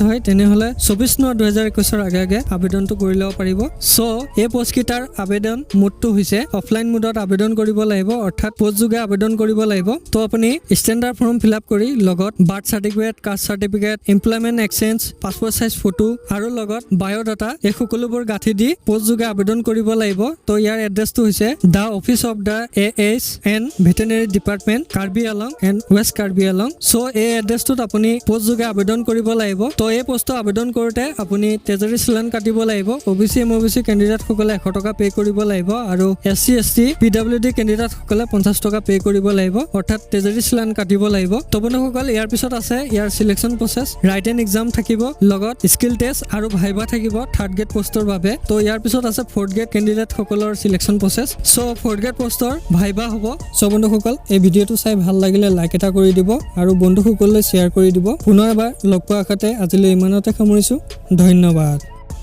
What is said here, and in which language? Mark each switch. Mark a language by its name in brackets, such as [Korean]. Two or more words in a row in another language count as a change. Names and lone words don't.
[Assamese] হয় তেনেহলে 24/9/2021 ৰ আগে আবেদনটো কৰি লব পাৰিব সো এই পোষ্টকেইটাৰ আবেদন মোডটো হৈছে [English] offline mode [Assamese] আবেদন কৰিব লাগিব অৰ্থাৎ পোষ্টযোগে আবেদন কৰিব লাগিব তো আপুনি [English] standard form fill up [Assamese] কৰি লগত [English] birth certificate caste certificate employment exchange passport size photo [Assamese] আৰু লগত বায়োডাটা এই সকলোবোৰ গাঁঠি দি পোষ্টযোগে আবেদন কৰিব লাগিব তো ইয়াৰ এড্ৰেছটো হৈছে [English] the office of the [Assamese] ASN Veterinary Department Karbi Alang and West Karbi Alang so এই এড্ৰেছটোত আপুনি পোষ্ট যোগে আবেদন কৰিব লাগিব তো এই পোষ্টটো আবেদন কৰোতে আপুনি তেজৰি চালান কাটিব লাগিব OBC MOBC ক্যান্ডিডেট সকলে 100 টকা পে কৰিব লাগিব আৰু SC ST PWD ক্যান্ডিডেট সকলে 50 টকা পে কৰিব লাগিব অৰ্থাৎ তেজৰি চালান কাটিব লাগিব তো বন্ধুসকল ইয়াৰ পিছত আছে ইয়াৰ [English] selection process written exam [Assamese] থাকিব লগত [English] skill test [Assamese] আৰু ভাইবা থাকিব [English] third grade post [Assamese] বাবে তো ইয়াৰ পিছত আছে [English] fourth grade candidate [Assamese] সকলৰ [English] selection process [Assamese] সো [English] fourth grade post [Assamese] ভাইবা হ'ব সো বন্ধুসকল এই ভিডিওটো চাই ভাল লাগিলে লাইক এটা কৰি দিব আৰু বন্ধুসকললৈ শেয়াৰ কৰি দিব পুনৰ এবাৰ লগ পোৱাৰ আশাতে আজিলৈ ইমানতে সামৰিছো ধন্যবাদ।